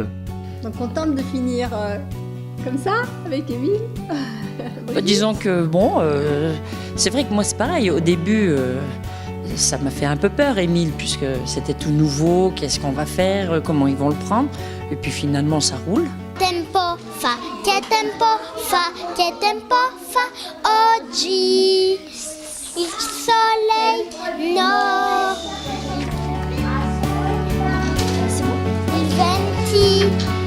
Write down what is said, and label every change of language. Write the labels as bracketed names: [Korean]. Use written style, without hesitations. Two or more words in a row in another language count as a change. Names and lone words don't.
[French] Donc contente de finir comme ça, avec Émile. Disons que c'est vrai que moi c'est pareil, au début ça m'a fait un peu peur Émile, puisque c'était tout nouveau, qu'est-ce qu'on va faire, comment ils vont le prendre, et puis finalement ça roule. [Italian] Che tempo fa oggi? Il sole no. Il venti